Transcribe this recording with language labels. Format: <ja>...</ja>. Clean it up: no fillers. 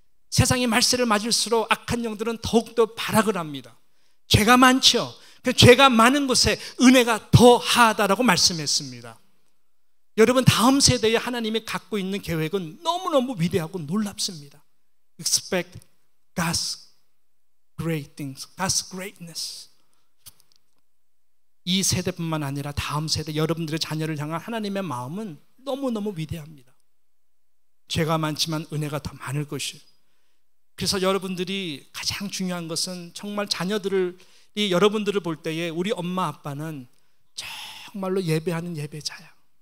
<ko>세상의 말세를 맞을수록 악한 영들은 더욱더 발악을 합니다. 죄가 많죠. 그 죄가 많은 곳에 은혜가 더하다라고 말씀했습니다. 여러분, 다음 세대에 하나님이 갖고 있는 계획은 너무너무 위대하고 놀랍습니다.</ko> <en>Expect God's great things, God's greatness.</en> <ko>이 세대뿐만 아니라 다음 세대, 여러분들의 자녀를 향한 하나님의 마음은 너무너무 위대합니다. 죄가 많지만 은혜가 더 많을 것이에요. 그래서 여러분들이 가장 중요한 것은 정말 여러분들을 볼 때에 우리 엄마 아빠는 정말로 예배하는 예배자야.</ko>